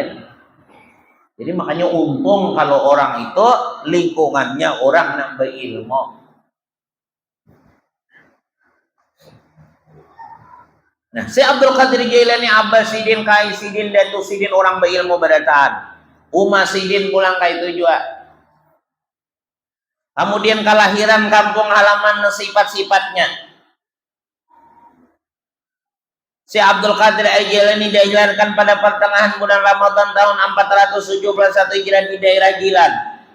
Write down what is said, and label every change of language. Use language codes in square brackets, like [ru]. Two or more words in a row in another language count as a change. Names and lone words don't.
[id] Jadi makanya untung kalau orang itu lingkungannya orang yang berilmu. Nah, si Abdul Qadir Jailani Abbas Sidin Kai Sidin Datu Sidin orang berilmu berataan. [bjn] Umar Sidin pulang kai itu juga. [id] Kemudian kelahiran kampung halaman sifat-sifatnya. Si Abdul Qadir Jailani dilahirkan pada pertengahan bulan Ramadan tahun 471 Hijriah di daerah Gilan.